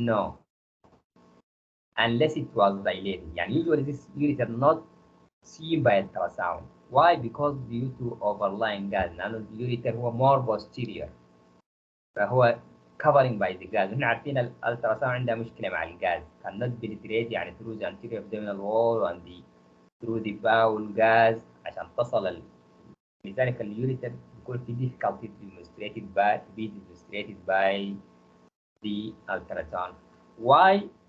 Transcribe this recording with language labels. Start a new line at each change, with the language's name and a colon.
English: No, unless it was dilated. يعني usually this ureter not seen by ultrasound. Why? Because due to overlying gas.
Arabic: لأنه
English: الureter هو more posterior
Arabic: فهو
English: covering by the gas.
Arabic: احنا عارفين الالتراساوند عندها مشكلة مع الغاز.
English: cannot penetrate يعني through the anterior abdominal wall and through the bowel gas
Arabic: عشان تصل لذلك اليوريتر يكون في
English: difficulty demonstrated by the ultrasound. Why?